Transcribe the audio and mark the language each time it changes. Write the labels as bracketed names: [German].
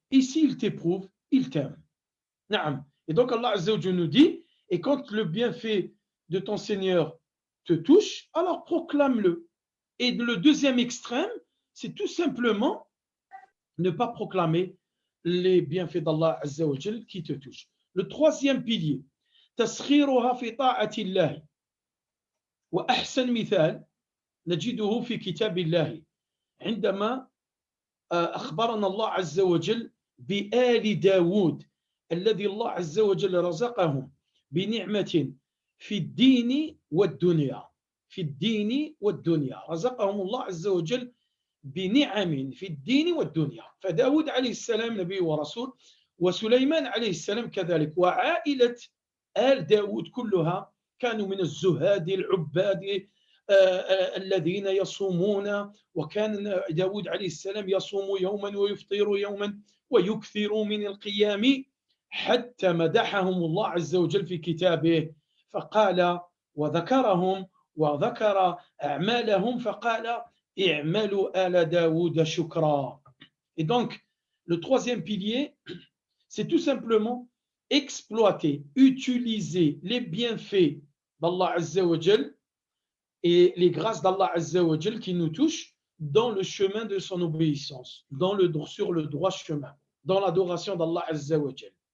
[French] Et s'il t'éprouve, il t'aime. Et donc Allah Azza wa Jal nous dit, et quand le bienfait de ton Seigneur te touche, alors proclame-le. Et le deuxième extrême, c'est tout simplement ne pas proclamer les bienfaits d'Allah Azza wa Jal qui te touchent. Le troisième pilier, [Arabic] تسخيرها في طاعة الله. وأحسن مثال نجده في كتاب الله عندما أخبرنا الله عز وجل بآل داود الذي الله عز وجل رزقهم بنعمة في الدين والدنيا. في الدين والدنيا رزقهم الله عز وجل بنعم في الدين والدنيا. فداود عليه السلام نبي ورسول وسليمان عليه السلام كذلك وعائلة آل داود كلها كانوا من الزهاد العباد الذين يصومون وكان داود عليه السلام يصوم يوما ويفطر يوما ويكثر من القيام حتى مدحهم الله عز وجل في كتابه فقال وذكرهم وذكر أعمالهم فقال اعملوا آل داود شكرا. [French] Et donc, le troisième pilier, c'est tout simplement exploiter, utiliser les bienfaits d'Allah Azza wa Jal et les grâces d'Allah Azza wa Jal qui nous touchent dans le chemin de son obéissance, sur le droit chemin, dans l'adoration d'Allah Azza wa Jal.